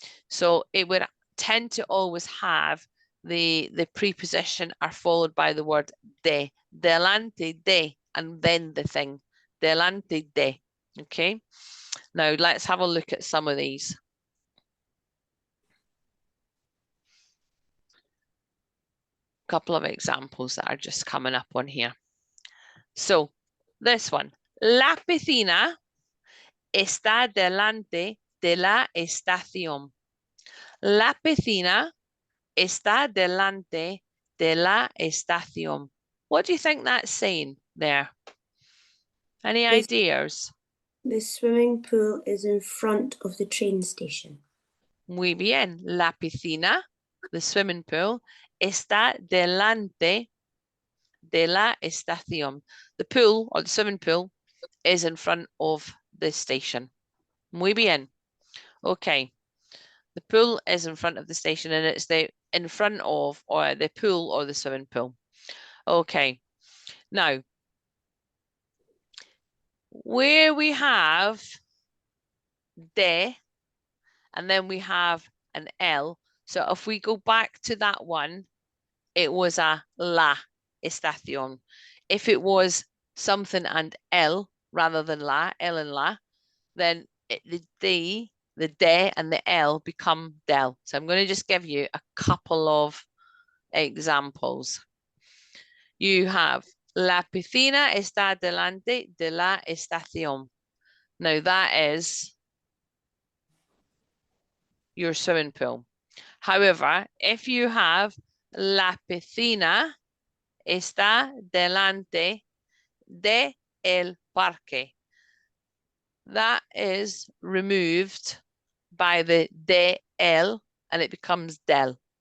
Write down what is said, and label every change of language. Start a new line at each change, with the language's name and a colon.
English: So it would tend to always have the preposition are followed by the word de, delante de, and then the thing, delante de, okay? Now let's have a look at some of these. Couple of examples that are just coming up on here. So this one,
Spanish: la piscina está delante de la estación. La piscina está delante de la estación.
English: What do you think that's saying there? Any ideas? The swimming pool is in front of the train station.
Spanish: Muy bien. La piscina,
English: the swimming pool,
Spanish: está delante de la estación.
English: The pool, or the swimming pool, is in front of the station.
Spanish: Muy bien.
English: Okay. The pool is in front of the station, and it's in front of, or the pool, or the swimming pool. Okay. Now, where we have de, and then we have an L. So if we go back to that one, it was a la estación. If it was something and L rather than la, L and la, then the de and the L become del. So I'm going to just give you a couple of examples. You have
Spanish: la piscina está delante de la estación.
English: Now that is your swimming pool. However, if you have
Spanish: la piscina está delante de el parque,
English: that is removed by the de el and it becomes del.